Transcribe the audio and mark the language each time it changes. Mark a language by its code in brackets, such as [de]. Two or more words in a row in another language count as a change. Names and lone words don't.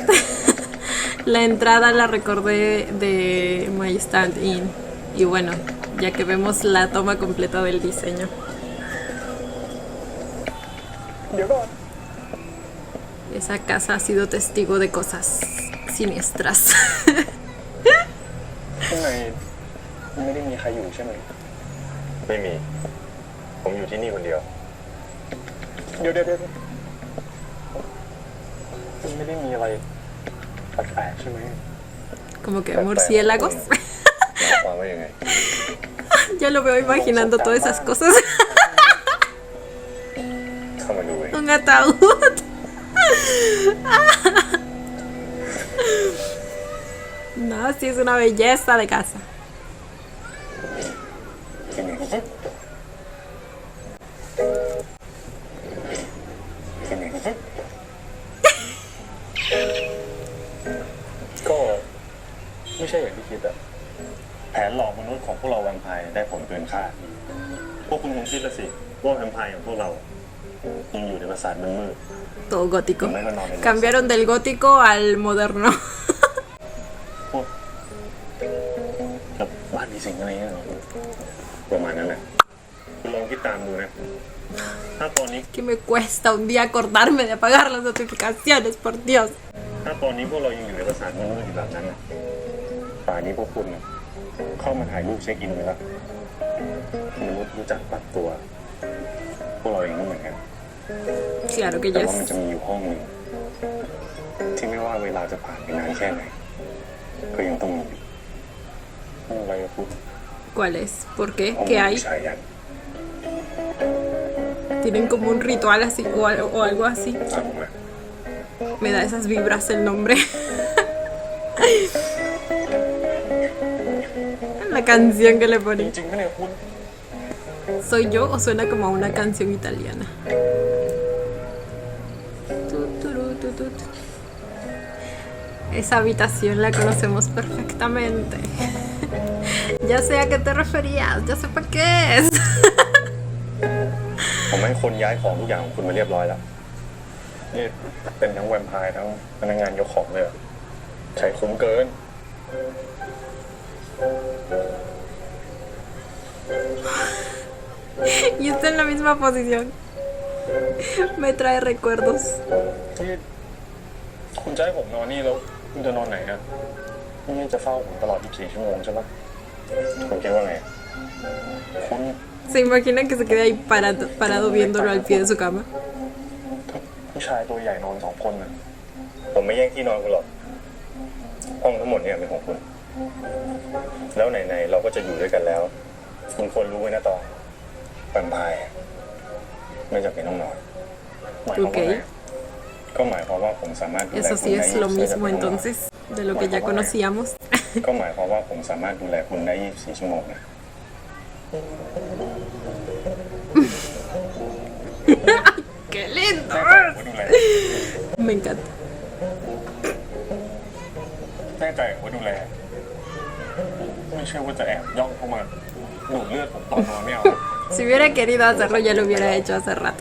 [es] La entrada la recordé de My Stand In. Y bueno, ya que vemos la toma completa del diseño. Esa casa ha sido testigo de cosas siniestras. [th] ข้างในไม่ได้มีใครอยู่ใช่ไหมไม่มีผมอยู่ที่นี่คนเดียวเดี๋ยวมันไม่ได้มีอะไรแปลกๆใช่ไหม [es] Como que murciélagos. [th] ความว่ายังไง [es] Ya lo veo imaginando todas esas cosas. [th] เข้ามาดูเอง [es] Un ataúd. No, sí es una belleza de casa. [th] ที่นี่ก็ไม่ใช่อย่างที่คิดอะแผนหลอกมนุษย์ของพวกเราแวมไพร์ได้ผลเกินคาดพวกคุณคงคิดละสิว่าแวมไพร์ของพวกเรายังอยู่ในปราสาทมืด [es] Todo gótico. No, no, no. Cambiaron del gótico al moderno. [th] พวกบ้านมีสิ่งอะไรเงี้ยเหรอประมาณนั้นแหละคุณลองคิดตามดูนะถ้าตอนนี้ [es] Que me cuesta un día acordarme de apagar las notificaciones, por Dios. [th] ถ้าตอนนี้พวกเรายังอยู่ในปราสาทมืดอยู่แบบนั้นน่ะป่านนี้พวกคุณน่ะเข้ามาถ่ายรูปเช็คอินไปแล้วมนุษย์รู้จักปรับตัว พวกเราเองก็เหมือนกัน [es] Claro que [th] แต่ [es] ya [th] ว่ามัน [es] es. [th] จะมีอยู่ห้องหนึ่งที่ไม่ว่าเวลาจะผ่านไปนานแค่ไหนก็ยังต้องมีห้องอะไรอะพูด [es] ¿Cuál es? ¿Por qué? [th] ห้อง [es] ¿Qué hay? [th] ชายยัน [es] Tienen como un ritual así o algo así. [th] สนุกไหม [es] Me da esas vibras el nombre. La canción que le จ ponen. [th] ริงๆไม่เนี่ยคุณ [es] ¿Soy yo o suena como a una canción italiana? Esa habitación la conocemos perfectamente. Ya sé a qué te referías, ya sé para qué es. [th] ผมให้คนย้ายของทุกอย่างของคุณมาเรียบร้อยแล้วนี่เป็นทั้งแวมไพร์ทั้งพนักงานยกของเลยอะใช้คุ้มเกิน [es] Y está en la misma posición. Me trae recuerdos. [th] ที่คุณจะให้ผมนอนนี่แล้วคุณจะนอนไหนอะนี่จะเฝ้าผมตลอด 24 ชั่วโมงใช่ปะคุณคิดว่าไงคุณ [es] Se imagina que se quede ahí parado viéndolo al pie de su cama. [th] ผู้ชายตัวใหญ่นอน2 คนนะผมไม่แย่งที่นอนคุณหรอกห้องทั้งหมดเนี่ยเป็นของคุณ แล้วไหนๆเราก็จะอยู่ด้วยกันแล้วคุณควรรู้ไว้นะตองแวมไพร์ไม่จำเป็นต้องนอนหมายความว่าไงก็หมายความว่าผมสามารถดูแล [es] Eso [th] คุณ [es] sí [th] ได้ [es] es lo mismo entonces de lo que ya conocíamos. [th] ก็หมายความว่าผมสามารถดูแลคุณได้ 24 ชั่วโมงนะ [es] ¡Qué lindo! [th] ดูแล [es] Me encanta. [th] แน่ใจว่าดูแลไม่ใช่ว่าจะแอบย่องเข้ามาดูดเลือดผมตอนนอนไม่เอา [es] Si hubiera querido hacerlo ya lo hubiera hecho hace rato.